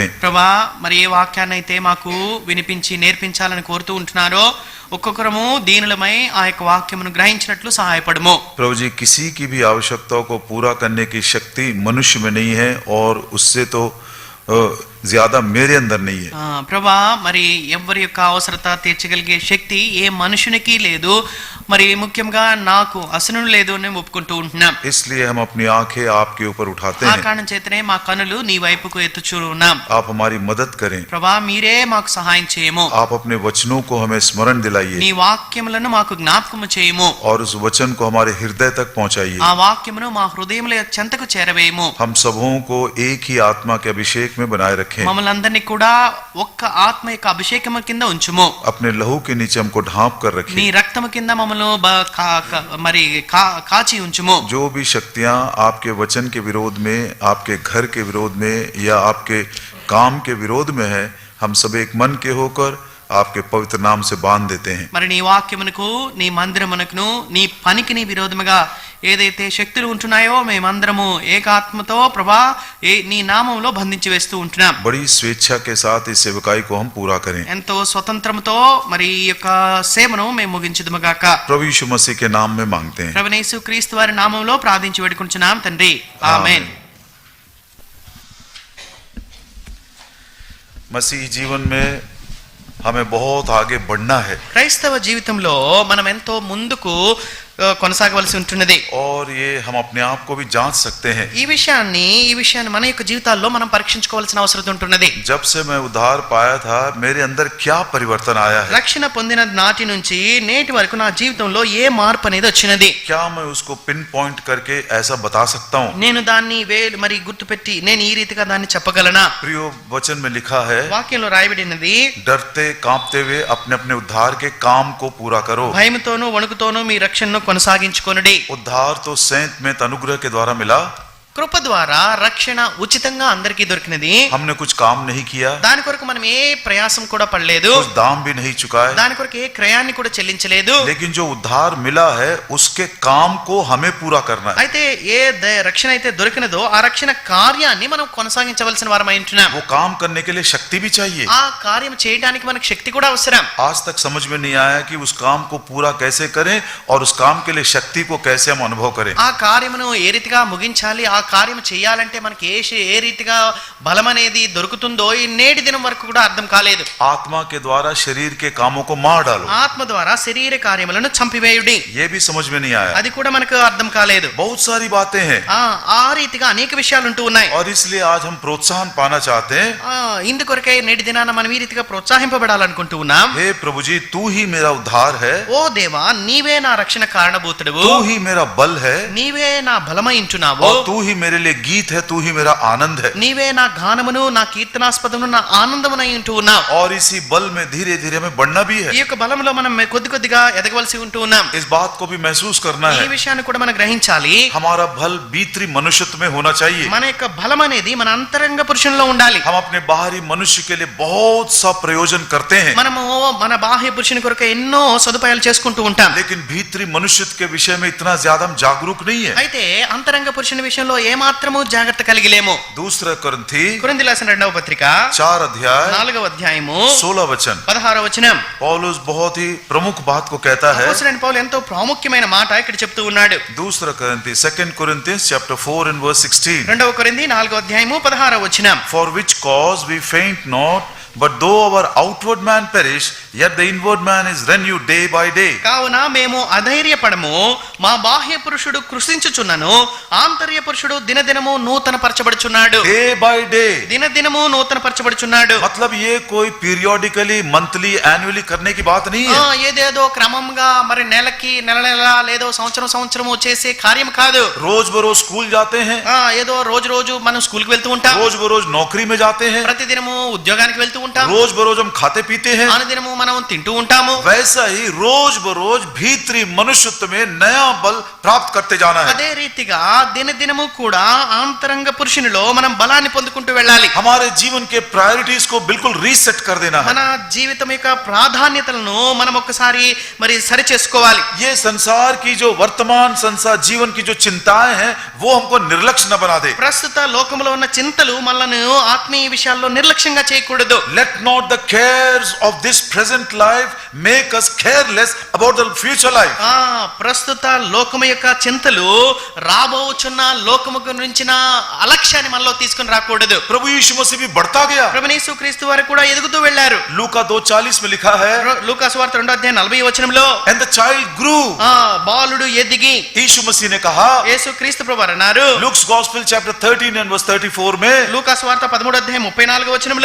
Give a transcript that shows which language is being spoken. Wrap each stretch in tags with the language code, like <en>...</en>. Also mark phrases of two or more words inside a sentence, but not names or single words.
<te>ప్రభా, మరి ఏ వాక్యాన్ని అయితే మాకు వినిపించి నేర్పించాలని కోరుతూ ఉంటున్నారో ఒక్కొక్కరము దీనులమై ఆ యొక్క వాక్యమును గ్రహించినట్లు సహాయపడము.</te> <hi>प्रभु जी, किसी की भी आवश्यकताओं को पूरा करने की शक्ति मनुष्य में नहीं है और उससे तो ज्यादा मेरे अंदर नहीं है.</hi> <te>ప్రభా, మరి ఎవరి యొక్క అవసరత తీర్చగలిగే శక్తి ఏ మనుషునికి లేదు, మరి ముఖ్యంగా నాకు అసలు లేదు అని ఒప్పుకుంటూ ఉంటున్నాం.</te> <hi>इसलिए हम अपनी आंखें आपके ऊपर उठाते</hi> <te>ఆ</te> <hi>हैं.</hi> <te>కారణం చేతనే మా కనులు నీ వైపుకు ఎత్తుచూ ఉన్నాం.</te> <hi>आप हमारी मदद करें.</hi> <te>ప్రభా, మీరే మాకు సహాయం చేయము.</te> <hi>आप अपने वचनों को हमें स्मरण दिलाइए</hi> <te>నీ వాక్యములను మాకు జ్ఞాపకము చేయము.</te> <hi>और उस वचन को हमारे हृदय तक पहुंचाइए.</hi> <te>ఆ వాక్యమును మా హృదయముల చెంతకు చేరవేయము.</te> <hi>हम सबों को एक ही आत्मा के अभिषेक में बनाए रखें.</hi> <te>మమ్మల్ని అందరినీ కూడా ఒక్క ఆత్మ యొక్క అభిషేకము కింద ఉంచుము.</te> <hi>अपने लहू के नीचे हमको ढांप कर</hi> <te>నీ</te> <hi>रखें.</hi> <te>రక్తము కింద మమ్మల్ని మరి కాచి ఉంచుము.</te> <hi>जो भी शक्तियां आपके वचन के विरोध में, आपके घर के विरोध में या आपके काम के विरोध में है, हम सब एक मन के होकर आपके पवित्र नाम से बांध देते हैं.</hi> <te>మరి నీ వాక్యమునకు, నీ మందిరమునకును, నీ పనికి నీ విరోధముగా ఏదైతే శక్తులు ఉంటున్నాయో మేమందరము ఏకాత్మతో ప్రభా నీ నామంలో బంధించి వేస్తూ ఉంటున్నాం.</te> <hi>बड़ी स्वेच्छा के साथ इस सेवकाई को हम पूरा करें.</hi> <te>ఎంతో స్వతంత్రముతో మరి ఈ యొక్క సేవను మేము ముగించుదుముగాక.</te> <hi>प्रभु यीशु मसीह के नाम में मांगते हैं.</hi> <te>ప్రభువైన యేసుక్రీస్తు వారి నామంలో ప్రార్థించి వేడుకుంటున్నాం తండ్రి, ఆమేన్.</te> <hi>मसीह जीवन में हमें बहुत आगे बढ़ना है</hi> <te>క్రైస్తవ జీవితంలో మనం ఎంతో ముందుకు కొనసాగవలసి ఉంటున్నది.</te> <hi>और ये हम अपने आप को भी जांच सकते हैं.</hi> <te>ఈ విషయాన్ని మన యొక్క జీవితాల్లో మనం పరీక్షించుకోవాల్సిన అవసరం ఉంటున్నది.</te> <hi>जब से मैं उद्धार पाया था, मेरे अंदर क्या परिवर्तन आया है?</hi> <te>రక్షణ పొందిన నాటి నుంచి నేటి వరకు నా జీవితంలో ఏ మార్పు అనేది వచ్చినది?</te> <hi>क्या मैं उसको</hi> <en>pin point</en> <hi>करके ऐसा बता सकता हूँ?</hi> <te>నేను దాన్ని మరి గుర్తుపెట్టి నేను ఈ రీతిగా దాన్ని చెప్పగలనా?</te> <hi>प्रियो, वचन में लिखा है,</hi> <te>వాక్యంలో రాయబడినది,</te> <hi>डरते कांपते हुए अपने अपने उद्धार के काम को पूरा करो.</hi> <te>భయముతోనూ వణుకుతోనూ మీ రక్షణను కొనసాగించుకొనుడి.</te> <hi>उद्धार तो सैंत में अनुग्रह के द्वारा मिला.</hi> <te>కృప ద్వారా రక్షణ ఉచితంగా అందరికీ దొరికినది.</te> <hi>हमने कुछ काम नहीं किया,</hi> <te>దాని కొరకు మనం ఏ ప్రయాసం కూడా పడలేదు,</te> <hi>कुछ दाम भी नहीं चुकाए,</hi> <te>దాని కొరకు ఏ క్రయాన్ని కూడా చెల్లించలేదు.</te> <hi>लेकिन जो उद्धार मिला है उसके काम को हमें पूरा करना है.</hi> <te>అయితే ఏ రక్షణ అయితే దొరికినదో ఆ రక్షణ కార్యాన్ని మనం కొనసాగించవలసిన వారమై ఉంటున్నాం.</te> <hi>वो काम करने के लिए शक्ति भी चाहिए.</hi> <te>ఆ కార్యం చేయడానికి మనకు శక్తి కూడా అవసరం.</te> <hi>आज तक समझ में नहीं आया कि उस काम को पूरा कैसे करें और उस काम के लिए शक्ति को कैसे हम अनुभव करें.</hi> <te>ఆ కార్యమును ఏ రీతిగా ముగించాలి, ఆ కార్యం చేయాలంటే మనకి ఏ రీతిగా బలం అనేది దొరుకుతుందో ఈ నేటి దినం వరకు కూడా అర్థం కాలేదు.</te> <hi>आत्मा के द्वारा शरीर के कामों को मार डालो,</hi> <te>ఆత్మ ద్వారా శరీర కార్యములను చంపివేయుడి,</te> <hi>ये भी समझ में नहीं आया.</hi> <te>అది కూడా మనకు అర్థం కాలేదు.</te> <hi>बहुत सारी बातें हैं</hi> <te>ఆ రీతిగా అనేక విషయాలు ఉంటూ ఉన్నాయి.</te> <hi>और इसलिए आज हम प्रोत्साहन पाना चाहते हैं.</hi> <te>ఇందుకొరకే నేటి దినాన మనం ఈ రీతిగా ప్రోత్సహింపబడాలనుకుంటూ ఉన్నాం.</te> <hi>हे प्रभु जी, तू ही मेरा उद्धार है,</hi> <te>ఓ దేవా, నీవే నా రక్షణ కారణభూతుడవు,</te> <hi>तू ही मेरा बल है,</hi> <te>నీవే నా బలమైంటున్నావు,</te> <hi>और तू ही मेरे लिए गीत है, तू ही मेरा आनंद है.</hi> <te>నీవే నా గానమును, నా కీర్తనాస్పదమును, నా ఆనందమునై ఉంటూ ఉన్నావు.</te> <hi>और इसी बल में धीरे धीरे हमें बढ़ना भी है.</hi> <te>ఈ యొక్క బలంలో మనం కొద్ది కొద్దిగా ఎదగవలసి ఉంటూ ఉన్నాం.</te> <hi>इस बात को भी महसूस करना</hi> <te>ఈ</te> <hi>है.</hi> <te>విషయాన్ని కూడా మనం గ్రహించాలి.</te> <hi>हमारा बल भीतरी मनुष्यत्व में होना चाहिए.</hi> <te>మన యొక్క బలం అనేది మన అంతరంగ పురుషుల్లో ఉండాలి.</te> <hi>हम अपने बाहरी मनुष्य के लिए बहुत सा प्रयोजन करते हैं,</hi> <te>మనము మన బాహ్య పురుషుని కొరకు ఎన్నో సదుపాయాలు చేసుకుంటూ ఉంటాం.</te> <hi>लेकिन भीतरी मनुष्य के विषय में इतना ज्यादा हम जागरूक नहीं है.</hi> <te>అయితే అంతరంగ పురుషుని విషయంలో ఏ మాత్రము జాగ్రత్త కలిగిలేము.</te> <hi>दूसरा కొరింథీ</hi> <te>కొరింథీ రాసిన 2వ పత్రిక</te> <hi>4 अध्याय</hi> <te>4వ అధ్యాయము</te> <hi>16 वचन</hi> <te>16వ వచనం.</te> <hi>पौलुस बहुत ही प्रमुख बात को कहता है.</hi> <te>అపోస్తలుడైన పౌలు ఎంతో ప్రాముఖ్యమైన మాట ఇక్కడ చెప్తూ ఉన్నాడు.</te> <en>दूसरा కొరింథీ 2 Corinthians chapter 4 and verse 16.</en> <te>2వ కొరింథీ 4వ అధ్యాయము 16వ వచనం.</te> <en>For which cause we faint not, but though our outward man perish, yet the inward man is renewed day by day.</en> <te>కావున మేము అధైర్యపడము, మా బాహ్య పురుషుడు కృషించుచున్నను, ఆంతర్య పురుషుడు దినదినము నూతన పరచబడుచున్నాడు.</te> <en>Day by day.</en> <te>దినదినము నూతన పరచబడుచున్నాడు.</te> <hi>मतलब ये कोई</hi> <en>periodically monthly annually</en> <hi>करने की बात नहीं है.</hi> <te>ఏదేదో క్రమంగా మరి నెలకి నెల లేదో సంవత్సరము చేసే కార్యం కాదు.</te> <hi>रोज बरोज स्कूल जाते हैं,</hi> <te>ఏదో రోజు మనం స్కూల్ కి వెళ్తూ ఉంటాం,</te> <hi>रोज बरोज नौकरी में जाते हैं,</hi> <te>ప్రతిదినము ఉద్యోగానికి వెళ్తూ ఉంటాం,</te> <hi>रोज बरोज हम खाते पीते हैं.</hi> <te>అనుదినము మనం తింటూ ఉంటాము.</te> <hi>वैसा ही रोज बरोज भीतरी मनुष्यत्व में नया बल प्राप्त करते जाना है.</hi> <te>అదే రీతిగా దినదినము కూడా ఆంతరంగ పురుషునిలో మనం బలాన్ని పొందుకుంటూ వెళ్ళాలి.</te> <hi>हमारे जीवन के प्रायोरिटीज को बिल्कुल रीसेट कर देना है.</hi> <te>మన జీవితం యొక్క ప్రాధాన్యతలను మనం ఒక్కసారి మరి సరి చేసుకోవాలి.</te> <hi>ये संसार की जो वर्तमान संसार जीवन की जो चिंताएं हैं वो हमको निर्लक्ष्य न बना दे.</hi> <te>ప్రస్తుత లోకములో ఉన్న చింతలు మనల్ని ఆత్మీయ విషయాల్లో నిర్లక్ష్యంగా చేయకూడదు.</te> <en>Let not the cares of this present life make us careless about the future life.</en> <te>ప్రస్తుత లోకము యొక్క చింతలు రాబోచున్న లోకము గురించిన అలక్ష్యాన్ని మనలో తీసుకుని రాకూడదు.</te> <hi>प्रभु यीशु मसीह भी बढ़ता गया.</hi> <te>ప్రభువు యేసుక్రీస్తు వారు కూడా ఎదుగుతూ వెళ్ళారు.</te> <hi>लूका 2:40 में लिखा है,</hi> <te>లూకా సువార్త 2వ అధ్యాయం 40వ వచనంలో,</te> <en>and the child grew.</en> <te>బాలుడు ఎదిగి,</te> <hi>यीशु मसीह ने कहा,</hi> <te>యేసుక్రీస్తు ప్రభువు అన్నారు,</te> <en>Luke's gospel chapter 13 and verse 34 में,</en> <te>లూకా సువార్త 13వ అధ్యాయం 34వ వచనంలో,</te>